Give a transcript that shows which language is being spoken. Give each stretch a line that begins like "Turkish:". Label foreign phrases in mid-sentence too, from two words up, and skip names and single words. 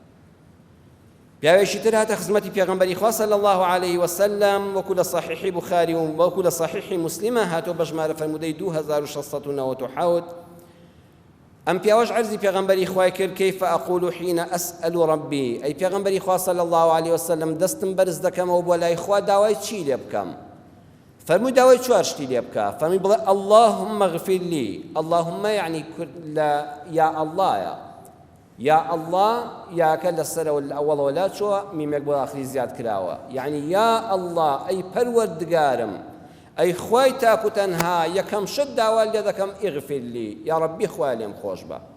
Central Kurdish: پیاوێکی تر هاتە خزمەتی پێغەمبەری خوا
Arabic: صلی الله عليه وسلم
Central Kurdish: وەکو لە صحیحی بوخاری و وەکو لە صحیحی مسلمە هاتۆ بە ژمارە فەرموودەی 2697. ئەم پیاوەش عەرزی پێغەمبەری خوای کرد
Arabic: کەیفە ئەقول حینە ئەسئەل رەبی،
Central Kurdish: ئەی پێغەمبەری خوا
Arabic: صلی الله عليه وسلم
Central Kurdish: دەستم بەرز دەکەمەوە بۆ لای خوا داوای چی لێ بکەم؟ فەرمووی داوای چوار شتی لێ بکە. فەرمووی بڵێ
Arabic: اللهم اغفر لي،
Central Kurdish: اللهم یعنی یا ئەڵڵایە،
Arabic: یا ئەڵڵا
Central Kurdish: یاکە لەسەرەوە لە ئەوڵەوە لا چووە میمێک بۆ ئاخری زیاد کراوە، یعنی یا ئەڵڵا ئەی پەروەردگارم، ئەی خوای تاک و تەنها یەکەم شت داوا لێ دەکەم
Arabic: ئیغفر لی، یا ڕەبی
Central Kurdish: خوای لێم خۆش بە.